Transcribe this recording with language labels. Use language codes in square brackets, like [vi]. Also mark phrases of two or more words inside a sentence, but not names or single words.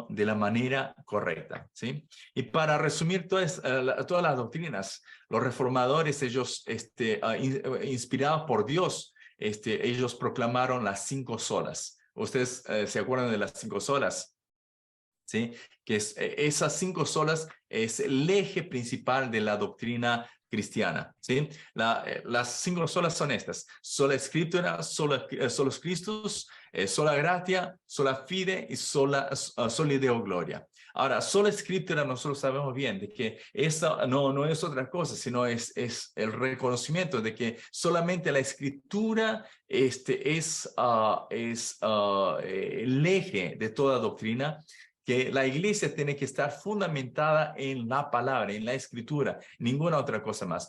[es] De la manera correcta, ¿sí? Y para resumir todas las doctrinas, los reformadores, ellos, inspirados por Dios, ellos proclamaron las 5 solas. ¿Ustedes se acuerdan de las 5 solas? ¿Sí? Que esas 5 solas es el eje principal de la doctrina cristiana, ¿sí? Las 5 solas son estas: sola escritura, [la] solos Christus, sola gratia, sola fide y sola Deo gloria. [es] Ahora, sola escritura nosotros sabemos bien de que esa no es otra cosa, sino es el reconocimiento de que solamente la escritura es el eje de toda doctrina, que la iglesia tiene que estar fundamentada en la palabra, en la escritura, ninguna otra cosa más.